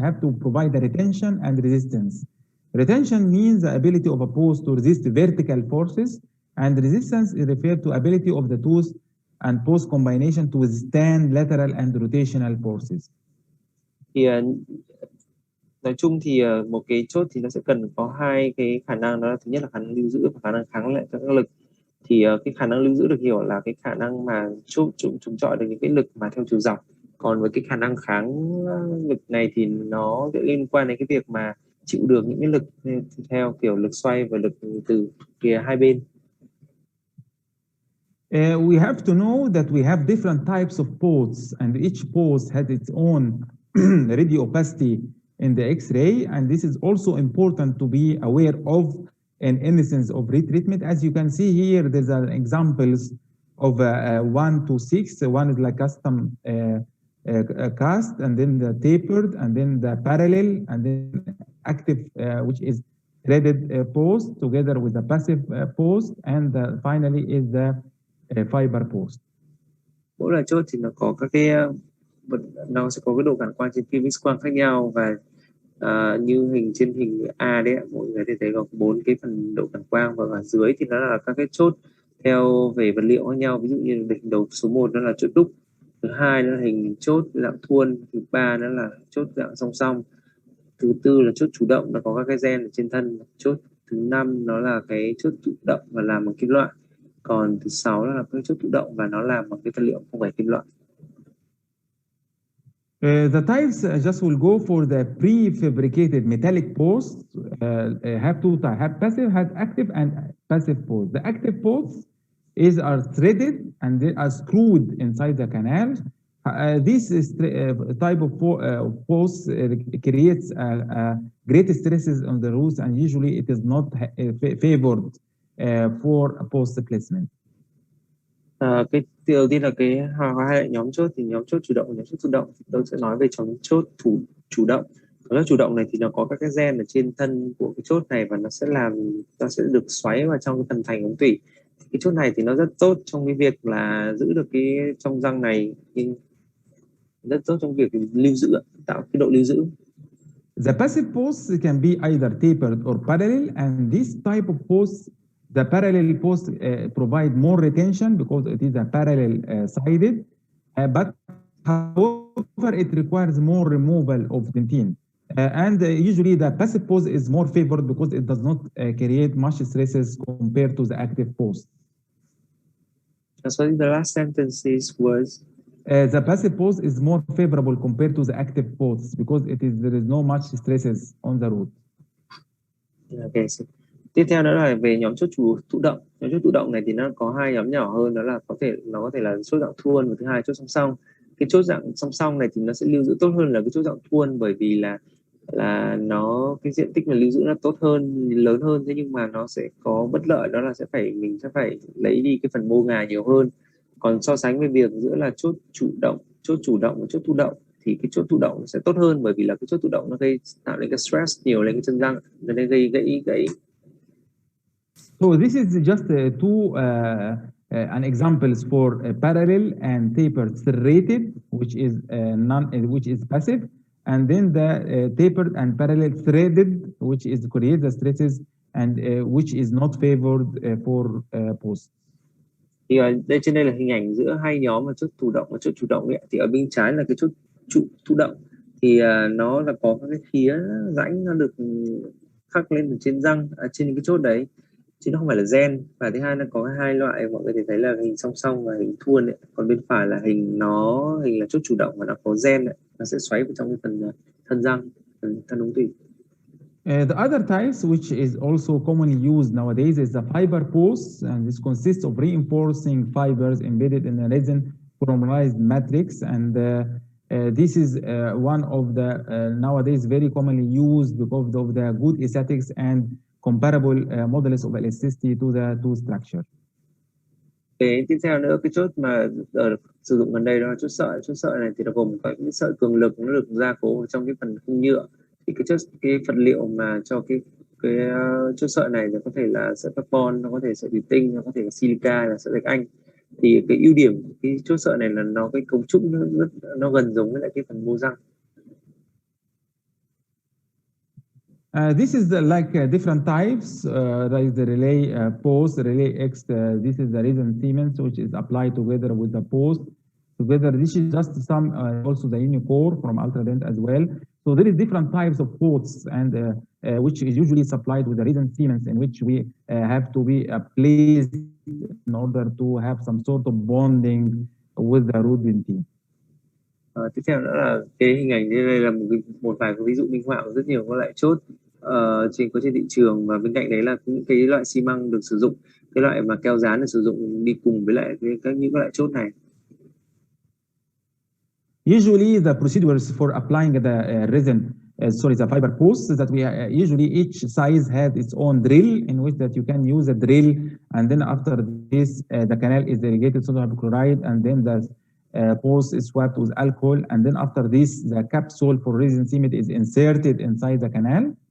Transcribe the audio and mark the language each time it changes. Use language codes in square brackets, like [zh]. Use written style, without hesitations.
[en] Have to provide the retention and resistance. Retention means the ability of a post to resist vertical forces, and resistance is referred to ability of the tooth and post combination to withstand lateral and rotational forces. [vi] Thì nói chung thì một cái chốt thì nó sẽ cần có hai cái khả năng, đó là thứ nhất là khả năng lưu giữ và khả năng kháng lại các lực. Thì cái khả năng lưu giữ được hiểu là cái khả năng mà chống chọi được những cái lực mà theo chiều dọc. Còn với cái khả năng kháng lực này thì nó sẽ liên quan đến cái việc mà chịu được những cái lực theo kiểu lực xoay và lực từ phía hai bên. [en] We have to know that we have different types of posts, and each post has its own radio opacity in the X-ray, and this is also important to be aware of in instance of retreatment. As you can see here, there's examples of 1 to 6. One is like custom cast, and then the tapered, and then the parallel, and then active, which is threaded post together with the passive post, and finally is the fiber post. [vi] Mỗi loại chốt thì nó có các cái nó sẽ có cái độ cản quang trên phim X quang khác nhau, và như trên hình A đấy, mọi người thấy có 4 cái phần độ cản quang, và ở dưới thì nó là các cái chốt theo về vật liệu khác nhau. Ví dụ như hình đầu số 1 nó là chốt đúc, thứ hai nó là hình chốt dạng thuôn, thứ ba nó là chốt dạng song song, thứ tư là chốt chủ động, nó có các cái gen ở trên thân, chốt thứ 5 nó là cái chốt chủ động và làm bằng kim loại, còn thứ 6 là cái chốt thụ động và nó làm bằng cái vật liệu không phải kim loại. [en] The types just will go for the prefabricated metallic posts. Have two types: have passive, have active, and passive posts. The active posts are threaded and they are screwed inside the canal. This is type of posts creates great stresses on the roots, and usually it is not favored for a post placement. [vi] Cái đầu tiên là cái hai nhóm chốt, thì nhóm chốt chủ động và nhóm chốt thụ động. Tôi sẽ nói về nhóm chốt chủ động. Nhóm chốt chủ động này thì nó có các cái gen ở trên thân của cái chốt này, và nó sẽ được xoáy vào trong cái phần thành ống tủy. Cái chốt này thì nó rất tốt trong cái việc là giữ được cái trong răng này, nhưng rất tốt trong việc lưu giữ, tạo cái độ lưu giữ. [en] The passive posts can be either tapered or parallel, and this type of posts, the parallel post provide more retention because it is a parallel sided, but however it requires more removal of dentin. And usually the passive post is more favored because it does not create much stresses compared to the active post. So the last sentence was the passive post is more favorable compared to the active posts because there is no much stresses on the root. Okay. [vi] So tiếp theo đó là về nhóm chốt thụ động. Nhóm chốt thụ động này thì nó có hai nhóm nhỏ hơn, đó là nó có thể là chốt dạng thuôn và thứ hai chốt song song. Cái chốt dạng song song này thì nó sẽ lưu giữ tốt hơn là cái chốt dạng thuôn, bởi vì là nó cái diện tích mà lưu giữ nó tốt hơn, lớn hơn, thế nhưng mà nó sẽ có bất lợi, đó là mình sẽ phải lấy đi cái phần mô ngà nhiều hơn. Còn so sánh với việc giữa là chốt chủ động và chốt thụ động, thì cái chốt thụ động sẽ tốt hơn, bởi vì là cái chốt thụ động nó gây tạo nên cái stress nhiều lên cái chân răng, nên gây gãy. [en] So this is just two an examples for parallel and tapered serrated, which is which is passive, and then the tapered and parallel threaded, which is create the stresses and which is not favored for post. [vi] Thì đây trên đây là hình ảnh giữa hai nhóm là chốt thụ động và chốt chủ động ấy. Thì ở bên trái là cái chốt thụ động, thì nó là có cái khía rãnh nó được khắc lên trên răng, trên cái chốt đấy, chứ nó không phải là gen. Và thứ hai là có hai loại, mọi người thể thấy là hình song song và hình thuôn ấy. Còn bên phải là hình là chốt chủ động và nó có gen ấy. Nó sẽ xoáy vào trong cái phần thân răng, thân ống tủy. [en] The other types, which is also commonly used nowadays, is the fiber posts, and this consists of reinforcing fibers embedded in a resin polymerized matrix, and this is one of the nowadays very commonly used because of the good aesthetics and comparable modulus of elasticity to the two structure. [vi] Cái tiếp theo nữa, cái chốt mà sử dụng gần đây đó là chốt sợi này thì nó gồm có những sợi cường lực, nó được gia cố trong cái phần khung nhựa. Thì cái vật liệu mà cho cái chốt sợi này thì có thể là sợi carbon, nó có thể sợi thủy tinh, nó có thể là silica, là sợi thạch anh. Thì cái ưu điểm của cái chốt sợi này là nó cái cấu trúc nó gần giống với lại cái phần mô răng. [en] This is different types, like the relay post, the relay X. This is the resin cement, which is applied together with the post. Together, this is just some also the unicore from Ultradent as well. So there is different types of posts, and which is usually supplied with the resin cements, in which we have to be placed in order to have some sort of bonding with the root dentine. [vi] Tiếp theo nữa là cái hình ảnh như đây là một vài cái ví dụ minh họa của rất nhiều các loại chốt trên thị trường, và bên cạnh đấy là những cái loại xi măng được sử dụng, cái loại mà keo dán được sử dụng đi cùng với lại những loại chốt này. [en] Usually, the procedures for applying the the fiber posts is that we usually each size has its own drill, in which that you can use a drill, and then after this the canal is irrigated sodium hypochlorite, and then the post is swapped with alcohol, and then after this the capsule for resin cement is inserted inside the canal.